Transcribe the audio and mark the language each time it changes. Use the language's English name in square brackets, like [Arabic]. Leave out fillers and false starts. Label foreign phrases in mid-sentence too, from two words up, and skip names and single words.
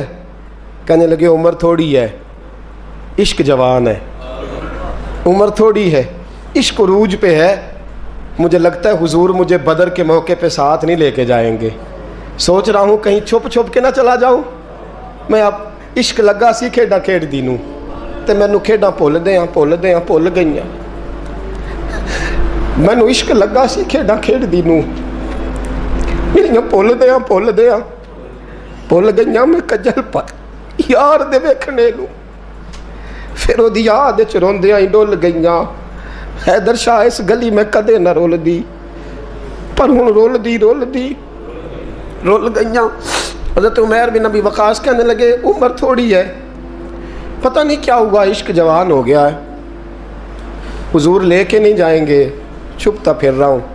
[Urdu] کہنے لگے عمر تھوڑی ہے، عشق جوان ہے، عمر تھوڑی ہے، عشق عروج پہ ہے، مجھے لگتا ہے حضور مجھے بدر کے موقع پہ ساتھ نہیں لے کے جائیں گے، سوچ رہا ہوں کہیں چھپ کے نہ چلا جاؤں میں۔ [Punjabi] اب عشق لگا سی کھیڈاں کھیڈ دی نوں تے مینوں کھیڈاں بھول گئیاں، مینوں عشق لگا سی کھیڈاں کھیڈ دی نوں میریاں بھول گئیاں، میں کجل پا یار دے ویکھنے نوں، پھر وہ دی یاد وچ روندیاں ہی ڈول گئیاں۔ حیدر شاہ اس گلی میں کدے نہ رول دی، پر ہن رول گئیاں۔ [Urdu] حضرت عمیر بن ابی وقاص کہنے لگے عمر تھوڑی ہے، پتہ نہیں کیا ہوا، عشق جوان ہو گیا ہے، حضور لے کے نہیں جائیں گے، چھپتا پھر رہا ہوں۔